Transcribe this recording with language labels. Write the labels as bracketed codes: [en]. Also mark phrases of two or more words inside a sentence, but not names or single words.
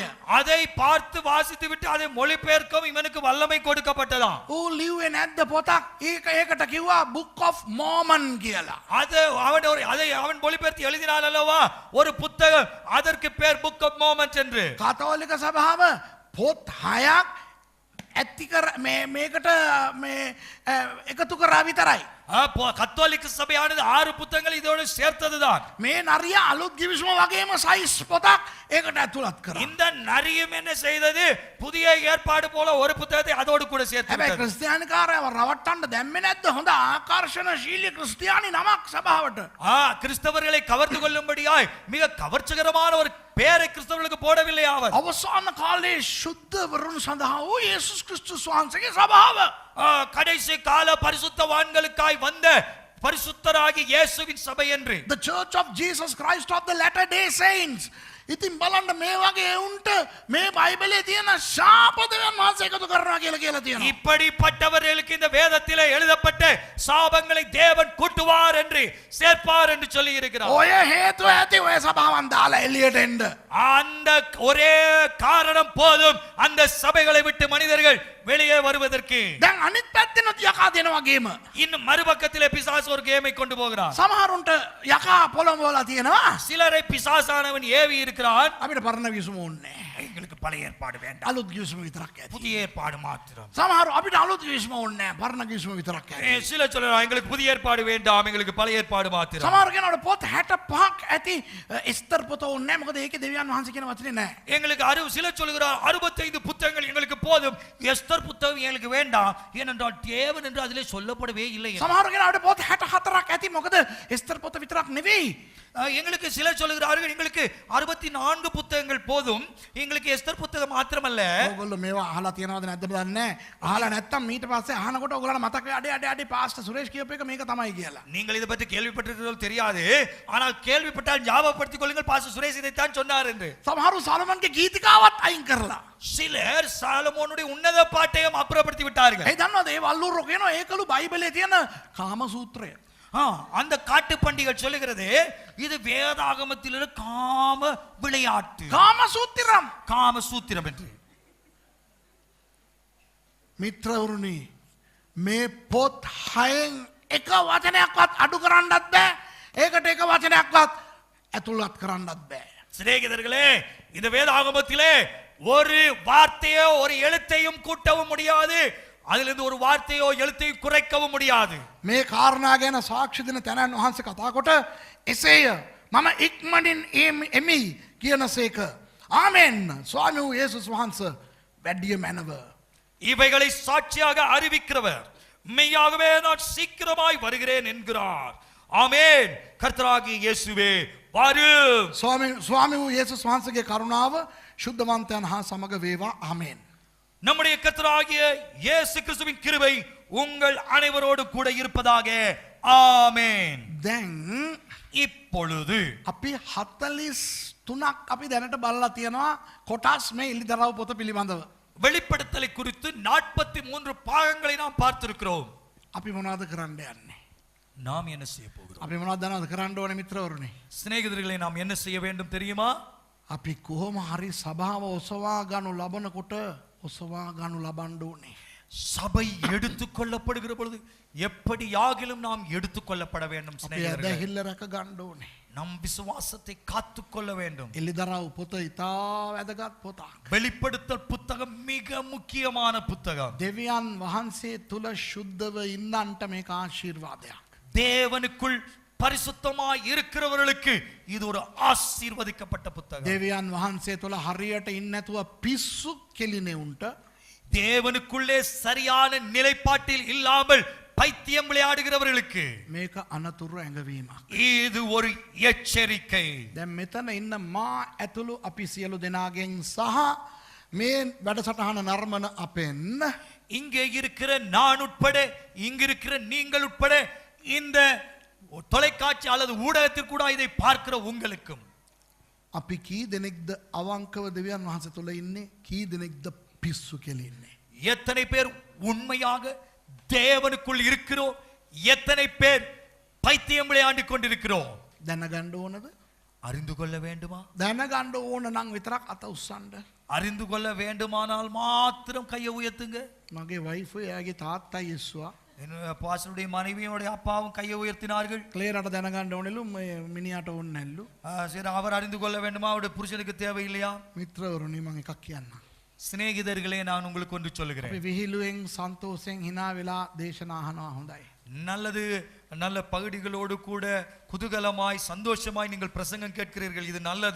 [ta] அதை பார்த்து வாசித்து விட்டு அதை மொழிபெயர்க்கவும் இவனுக்கு வல்லமை கொடுக்கப்பட்டதாம். [si] ඌ ලිව්වේ නැද්ද පොතක්? ඒකට කිව්වා [en] Book of Mormon [si] කියලා. [ta] அதை அவன் மொழிபெயர்த்து எழுதினான் அல்லவா ஒரு புத்தகம், அதற்கு பேர் [en] Book of Moments [ta] என்று. [si] කතෝලික සභාව පොත් 6ක් ඇති කර මේකට එකතු කරා විතරයි. [ta] கத்தோலிக்க சபையானது 6 புத்தகங்களை இதோடு சேர்த்ததுதான். [si] මේ නරියා අලුත් ගිවිසුම වගේම සයිස් පොතක් ඒකට ඇතුළත් කරා. [ta] இந்த நரியும் என்ன செய்தது, புதிய ஏற்பாடு போல ஒரு புத்தகத்தை அதோடு கூட சேர்த்து [si] හැබැයි [ta] விட்டது. [si] ක්‍රිස්තියානිකාරයව රවට්ටන්න දැම්මේ නැද්ද? හොඳ ආකර්ෂණශීලී ක්‍රිස්තියානි නමක් සභාවට. [ta] கிறிஸ்தவர்களை கவர்ந்து கொள்ளும்படியாய் மிக கவர்ச்சிகரமான ஒரு பேரை கிறிஸ்தவர்களுக்கு போடவில்லை அவர். [si] අවසාන කාලේ ශුද්ධවරුන් සඳහා වූ යේසුස් ක්‍රිස්තුස් වහන්සේගේ සභාව. [ta] கடைசி கால பரிசுத்தவான்களுக்காய் வந்த பரிசுத்தராகிய இயேசுவின் சபை என்று. [en] The Church of Jesus Christ of the Latter Day Saints. [si] ඉතින් බලන්න මේ වගේ උන්ට මේ බයිබලයේ තියෙන ශාප දෙවියන් වහන්සේ එකතු කරනවා කියලා තියෙනවා. [ta] இப்படிப்பட்டவர்களுக்கு இந்த வேதத்திலே எழுதப்பட்ட சாபங்களை தேவன் கூட்டுவார் என்று சேர்ப்பார் என்று சொல்லி இருக்கிறார். [si] ඔය හේතුව ඇති ඔය සභාවන් දාලා එළියට එන්න. [ta] அந்த ஒரே காரணம் போதும் அந்த சபைகளை விட்டு மனிதர்கள் வெளியே வருவதற்கு. [si] දැන් අනිත් පැත්තෙනුත් යකා දෙන වගේම [ta] இன்னும் மறுபக்கத்திலே பிசாசு ஒரு கேமை கொண்டு போகிறான். [si] සමහරුන්ට යකා පොළඹවලා තියෙනවා. [ta] சிலரை பிசாசானவன் ஏவி இருக்கிறான். [si] අපිට පරණ කිසුම ඕනේ. [ta] எங்களுக்கு பழைய ஏற்பாடு வேண்டாம், [si] අලුත් කිසුම විතරක් ඇති. [ta] புதிய ஏற்பாடு மாத்திரம். [si] සමහරු අපිට අලුත් කිසුම ඕනේ නැහැ. පරණ කිසුම විතරක් ඇති. [ta] சில சொல்றான் எங்களுக்கு புதிய ஏற்பாடு வேண்டாம், எங்களுக்கு பழைய ஏற்பாடு மாத்திரம். [si] සමහරු කෙනාට පොත් 65ක් ඇති එස්තර් පොත ඕනේ නැහැ. මොකද ඒකේ දෙවියන් වහන්සේ කියන වචනේ නැහැ. [ta] எங்களுக்கு சில சொல்கிறார் 65 புத்தகங்கள் எங்களுக்கு போதும், எஸ்தர் புத்தகம் எங்களுக்கு வேண்டாம், ஏனென்றால் தேவன் என்று அதிலே சொல்லப்படவே இல்லை. [si] සමහරු කෙනාට පොත් 64ක් ඇති. මොකද එස්තර් පොත විතරක් නෙවෙයි. [ta] எங்களுக்கு சில சொல்கிறார்கள் எங்களுக்கு 64 புத்தகங்கள் போதும், எங்களுக்கு எஸ்தர் புத்தகம் மாத்திரமல்ல. [si] ඕගොල්ලෝ මේවා අහලා තියෙනවද නැද්ද දන්නේ නැහැ. අහලා නැත්තම් ඊට පස්සේ අහනකොට ඕගොල්ලන්ට මතක වෙයි අඩේ පාස්ටර් சுரேஷ் කියපු එක මේක තමයි කියලා. [ta] நீங்கள் இதை பற்றி கேள்விப்பட்டிருக்கிறீர்கள் தெரியாது, ஆனால் கேள்விப்பட்டால் ஞாபகப்படுத்திக் கொள்ளுங்கள், பாஸ்டர் சுரேஷ் இதைத்தான் சொன்னார் என்று. [si] සමහරු සලමන්ගේ ගීතිකාවත් අයින් කරලා. [ta] சிலர் சாலமோனுடைய உன்னத பாட்டையும் அப்புறப்படுத்தி விட்டார்கள். [si] ඒ දන්නවද ඒ වල්ලුරෝ කියනවා ඒකලු බයිබලයේ තියෙන කාම සූත්‍රය. [ta] அந்த காட்டு பண்டிகள் சொல்லுகிறது இது வேதாகமத்தில் உள்ள காம விளையாட்டு, [si] කාම සූත්‍රම්. [ta] காம சூத்திரம் என்று. [si] මිත්‍රවරුනි මේ පොත් 6න් එක වචනයක්වත් අඩු කරන්නත් බෑ. ඒකට එක වචනයක්වත් ඇතුළත් කරන්නත් බෑ. [ta] சிநேகிதர்களே, இந்த வேதாகமத்திலே ஒரு வார்த்தையோ ஒரு எழுத்தையும் கூட்டவும் முடியாது, அதிலிருந்து ஒரு வார்த்தையோ எழுத்தையும் குறைக்கவும் முடியாது. [si] මේ කාරණා ගැන සාක්ෂි දෙන තැනන් වහන්සේ කතා කොට එසේය මම ඉක්මනින් එමි කියනසේක. ආමෙන්. ස්වාමී වූ යේසුස් වහන්සේ වැඩිය මැනව. [ta] இவைகளை சாட்சியாக அறிவிக்கிறவர் மெய்யாகவே நான் சீக்கிரமாய் வருகிறேன் என்கிறார். ஆமென். கர்த்தராகிய இயேசுவே வாரும். [si] ස්වාමී වූ යේසුස් වහන්සේගේ කරුණාව ශුද්ධවන්තයන් හා සමග වේවා. ආමෙන්. [ta] நம்முடைய கர்த்தராகிய இயேசு கிறிஸ்துவின் கிருபை உங்கள் அனைவரோடு கூட இருப்பதாக. ஆமென். [si] දැන් [ta] இப்பொழுது [si] අපි 43ක් අපි දැනට බලලා තියෙනවා කොටස් මේ ඉලිදරව් පොත පිළිබඳව. [ta] வெளிப்படுத்தலை குறித்து 43 பாகங்களை நாம் பார்த்திருக்கிறோம். [si] අපි මොනවද කරන්න යන්නේ? [ta] நாம் என்ன செய்ய போகிறோம்? [si] අපි මොනවද දන්නවද කරන්න ඕනේ මිත්‍රවරුනි? [ta] சிநேகிதர்களை நாம் என்ன செய்ய வேண்டும் தெரியுமா? [si] අපි කොහොම හරි සභාව ඔසවා ගනු ලබනකොට ඔසවා ගනු ලබන්න ඕනේ. [ta] சபை எடுத்துக் கொள்ளப்படுகிற பொழுது எப்படியாகிலும் நாம் எடுத்துக் கொள்ளப்பட வேண்டும். [si] අපි [ta] சிநேகிதர்களே, [si] ඇදහිල්ල රැක ගන්න ඕනේ. [ta] நம் விசுவாசத்தை காத்துக் கொள்ள வேண்டும். [si] එලිදරව් පොත ඉතා වැදගත් පොතක්. [ta] வெளிப்படுத்தல் புத்தகம் மிக முக்கியமான புத்தகம். [si] දෙවියන් වහන්සේ තුල ශුද්ධව ඉන්නන්ට මේක ආශිර්වාදයක්. [ta] தேவனுக்குள் பரிசுத்தமாய் இருக்கிறவர்களுக்கு இது ஒரு ஆசீர்வதிக்கப்பட்ட புத்தகம். [si] දෙවියන් වහන්සේ තුල හරියට ඉන්නේ නැතුව පිස්සු කෙලිනේ උන්ට [ta] தேவனுக்குள்ளே சரியான நிலைப்பாட்டில் இல்லாமல் பைத்தியம் விளையாடுகிறவர்களுக்கு [si] මේක අනතුරු ඇඟවීමක්. [ta] இது ஒரு எச்சரிக்கை. [si] දැන් මෙතන ඉන්න මා ඇතුළු අපි සියලු දෙනාගෙන් සහ මේ වැඩසටහන නර්මන අපෙන් [ta] இங்கே இருக்கிற நான் உட்பட, இங்க இருக்கிற நீங்கள் உட்பட, இந்த தொலைக்காட்சி அல்லது ஊடகத்தில் கூட இதை பார்க்கிற உங்களுக்கும் [si] අපි කී දෙනෙක්ද අවංකව දෙවියන් වහන්සේ තුල ඉන්නේ? කී දෙනෙක්ද පිස්සු කෙලින්නේ? [ta] எத்தனை பேர் உண்மையாக தேவனுக்குள் இருக்கிறோம், எத்தனை பேர் பைத்தியம் விளையாண்டு கொண்டிருக்கிறோம்? [si] දැනගන්න ඕනද? [ta] அறிந்து கொள்ள வேண்டுமா? [si] දැනගන්න ඕන නම් විතරක් අත උස්සන්න. [ta] அறிந்து கொள்ள வேண்டுமானால் மாத்திரம் கையை உயர்த்துங்க. [si] මගේ වයිෆ් එයාගේ තාත්තා යස්සුවා [ta] பாஸ்டருடைய மனைவியோடைய அப்பாவும் கையை உயர்த்தினார்கள். [si] ක්ලේරට දැනගන්න ඕනෙලු මේ මිනිහට ඕනේ නැල්ලු. [ta] சரி, அவர் அறிந்து கொள்ள வேண்டுமா? அவருடைய புருஷனுக்கு தேவையில்லையா? [si] මිත්‍රවරුනි මම එකක් කියන්නම්. [ta] சிநேகிதர்களே, நான் உங்களுக்கு ஒன்று சொல்லுகிறேன். [si] අපි විහිළුවෙන් සන්තෝෂෙන් hina වෙලා දේශනා අහනවා හොඳයි. [ta] நல்லது, நல்ல பகுதிகளோடு கூட குதூகலமாய் சந்தோஷமாய் நீங்கள் பிரசங்கம் கேட்கிறீர்கள், இது நல்லது.